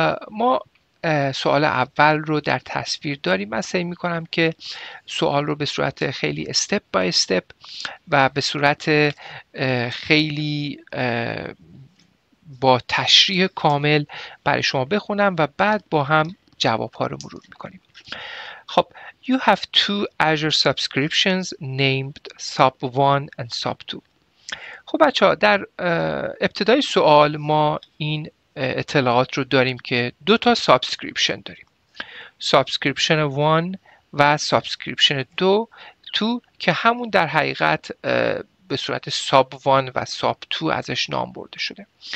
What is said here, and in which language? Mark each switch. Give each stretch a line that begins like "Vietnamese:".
Persian: ما سوال اول رو در تصویر داریم. من سعی میکنم که سوال رو به صورت خیلی استپ بای استپ و به صورت خیلی با تشریح کامل برای شما بخونم و بعد با هم جواب ها رو مرور میکنیم.
English: خب you have two Azure subscriptions named sub1 and sub2.
Persian: خب بچه ها در ابتدای سوال ما این اطلاعات رو داریم که دو تا سابسکریپشن داریم، سابسکریپشن 1 و سابسکریپشن 2 که همون در حقیقت به صورت ساب 1 و ساب 2 ازش نام برده شده.